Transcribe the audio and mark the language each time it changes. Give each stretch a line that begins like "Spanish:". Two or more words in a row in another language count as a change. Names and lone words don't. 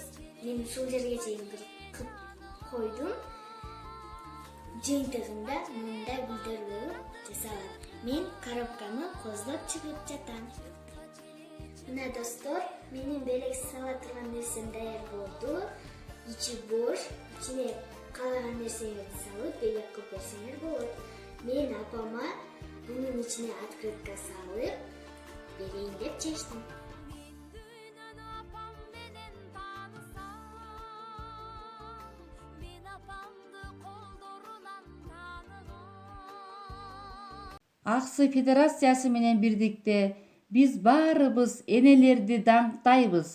Kyrgyz: Мен ушул жерге чейин кыркып койдум. Жыйынтыгында мындай гүлдөр болуп жасалат. Мен коробканы коздоп чыгып жатам. Мына достор, менин белек сала турган нерсем даяр болду. ичи бош, ичине калаган нерселерди салып белек кылып берселер болот. Мен апама бунун ичине открытка салып берейим деп чечтим. Аксы Федерациясы менен бирдикте биз баарыбыз энелерди даңктайбыз.